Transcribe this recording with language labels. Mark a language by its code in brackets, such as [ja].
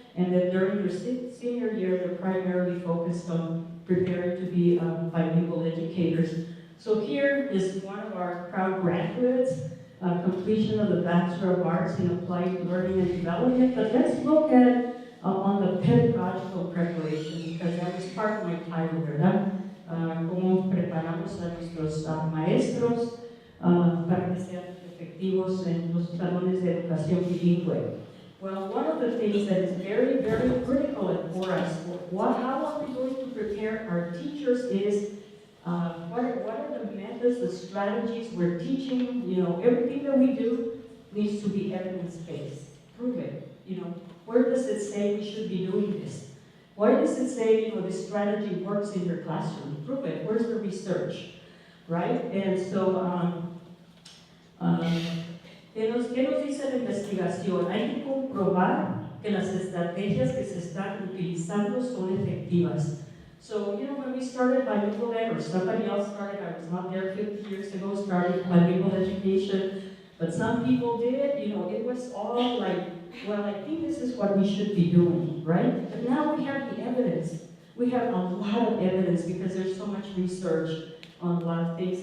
[en] And then during their senior year, they're primarily focused on preparing to be bilingual educators. So here is one of our proud graduates, completion of the Bachelor of Arts in Applied Learning and Development. But let's look at on the pedagogical preparation, because that was part of my title, [es] ¿verdad? Cómo preparamos a nuestros maestros para que sean efectivos en los salones de educación bilingüe. [en] Well, one of the things that is very, very critical for us, how are we going to prepare our teachers is what are the methods, the strategies we're teaching. You know, everything that we do needs to be evidence-based. Prove it. You know, where does it say we should be doing this? Why does it say, you know, this strategy works in your classroom? Prove it. Where's the research? Right? And so, [es] ¿qué nos dice la investigación? Hay que comprobar que las estrategias que se están utilizando son efectivas. [en] So, you know, when we started bilingual ed, or somebody else started, I was not there 50 years ago, started bilingual education, but some people did, you know, it was all like, well, I think this is what we should be doing, right? But now we have the evidence. We have a lot of evidence because there's so much research on a lot of things.